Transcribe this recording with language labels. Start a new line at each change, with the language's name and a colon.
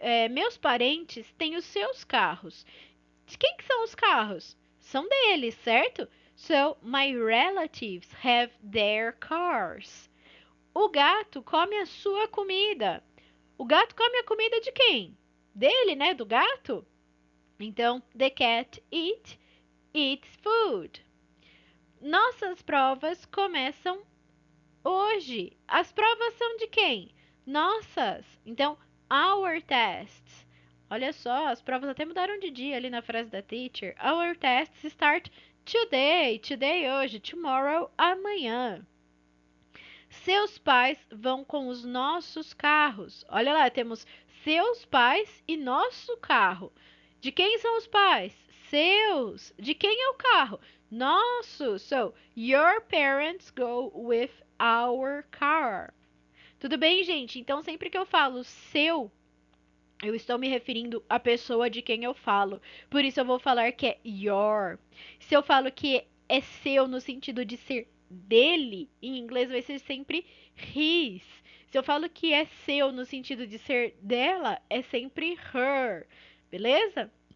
Portuguese: Meus parentes têm os seus carros. De quem que são os carros? São deles, certo?
English: So, my relatives have their cars.
Portuguese: O gato come a sua comida. O gato come a comida de quem? Dele, né? Do gato? Então,
English: the cat eats food.
Portuguese: Nossas provas começam hoje. As provas são de quem? Nossas. Então,
English: our tests.
Portuguese: Olha só, as provas até mudaram de dia ali na frase da teacher.
English: Our tests start today. Today
Portuguese: hoje.
English: Tomorrow
Portuguese: amanhã. Seus pais vão com os nossos carros. Olha lá, temos seus pais e nosso carro. De quem são os pais? Seus. De quem é o carro? Nosso.
English: So, your parents go with our car.
Portuguese: Tudo bem, gente? Então, sempre que eu falo seu, eu estou me referindo à pessoa de quem eu falo. Por isso, eu vou falar que é your. Se eu falo que é seu no sentido de ser dele, em inglês vai ser sempre his. Se eu falo que é seu no sentido de ser dela, é sempre her. Beleza?